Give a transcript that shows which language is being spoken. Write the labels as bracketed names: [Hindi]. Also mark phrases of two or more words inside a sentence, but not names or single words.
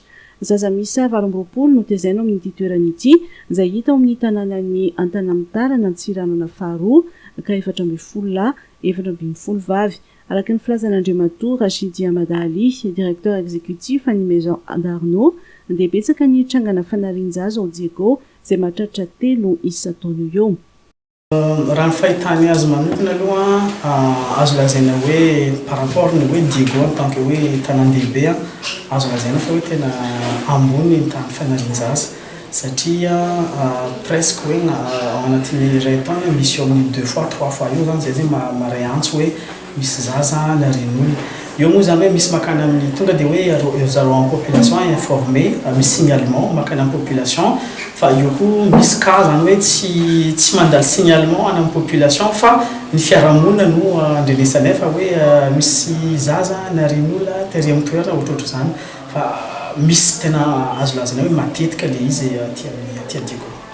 [Malagasy] Zaza misy 20 no tezaina amin'ity toerana ity izay hita ao amin'ny tanànan'ny Antanamtarana Antsiranana faharoa ka 740 720 araka ny filazan'Andriamatoa Rachidi Amadali, [French] directeur exécutif [Malagasy] ny Maison d'Arnaud, dia betsaka ny trangana fanarian-jaza ao Diego izay mahatratra 3 isa-taona eo. Raha ny fahitany azy manokana aloha azo lazaina hoe [French] par rapport [Malagasy] ny hoe Diego [French] en tant que [Malagasy] hoe tanan-dehibe azo lazaina fa hoe tena ambony ny tany fanarian-jaza satria presque hoe ao anatin'ny iray taona misy eo amin'ny [French] 2 fois 3 fois [Malagasy] eo zany zay maray antso hoe misy zaza narian'olona. Io moa zany hoe misy makany amin'ny tonga dia hoe zareo [French] en population informé [Malagasy] misy signalement makany amin'ny population fa io koa misy cas zany hoe tsy mandalo signalement any amin'ny population fa ny fiarahamonina no andrenesanay fa hoe misy zaza narian'olona tery amin'ny toerana ohatrohatro zany fa misy tena azo lazana hoe matetika le izy aty Diego.